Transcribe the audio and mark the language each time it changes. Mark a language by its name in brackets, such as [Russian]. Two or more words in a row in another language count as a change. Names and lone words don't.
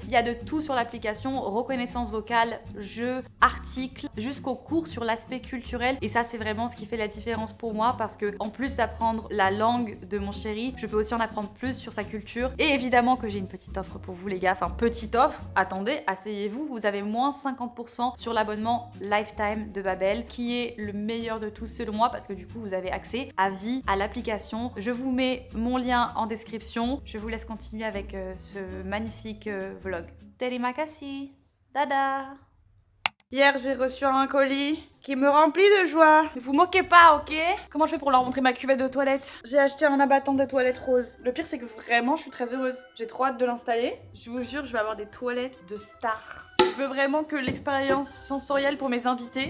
[French] Il y a de tout sur l'application, reconnaissance vocale, jeux, articles, jusqu'aux cours sur l'aspect culturel et ça c'est vraiment ce qui fait la différence pour moi parce que en plus d'apprendre la langue de mon chéri, je peux aussi en apprendre plus sur sa culture et évidemment que j'ai une petite offre pour vous les gars, enfin petite offre, attendez, asseyez-vous, vous avez moins 50% sur l'abonnement Lifetime de Babel qui est le meilleur de tous selon moi parce que du coup vous avez accès à vie à l'application. Je vous mets mon lien en description. Je vous laisse continuer avec ce magnifique vlog. [Indonesian] Terima kasih. Dadah. [French] Hier, j'ai reçu un colis qui me remplit de joie. Ne vous moquez pas, ok? Comment je fais pour leur montrer ma cuvette de toilette? J'ai acheté un abattant de toilette rose. Le pire, c'est que vraiment, je suis très heureuse. J'ai trop hâte de l'installer. Je vous jure, je vais avoir des toilettes de star. Je veux vraiment que l'expérience sensorielle pour mes invités.